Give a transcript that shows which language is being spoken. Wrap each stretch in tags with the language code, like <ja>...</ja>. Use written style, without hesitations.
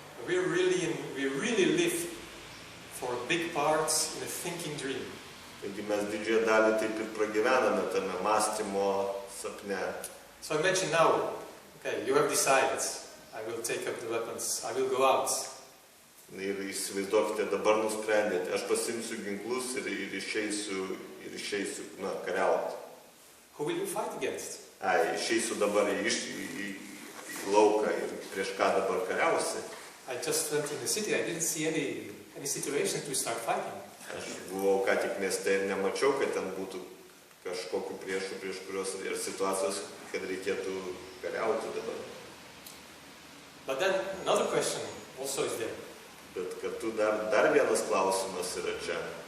<en>We really live for a big part in a thinking dream.</en> <lt>Taigi mes didžiąją dalį taip ir pragyvename tame mąstymo sapne.</lt> <en>So imagine now, okay, you have decided, I will take up the weapons, I will go out.</en> <lt>Ir įsivaizduokite, dabar nusprendėte, aš pasimsiu ginklus ir išeisiu kariauti.</lt> <en>Who will you fight against?</en> <lt>Išeisiu dabar į lauką ir prieš ką dabar kariausi.</lt> <en>I just went in the city, I didn't see any situation to start fighting.</en> <lt>Aš buvau ką tik mieste ir nemačiau, kad ten būtų kažkokių priešų, prieš kurios ir situacijos, kad reikėtų kariauti dabar.</lt> <en>But then another question also is there.</en> <lt>Bet kartu dar vienas klausimas yra čia.</lt>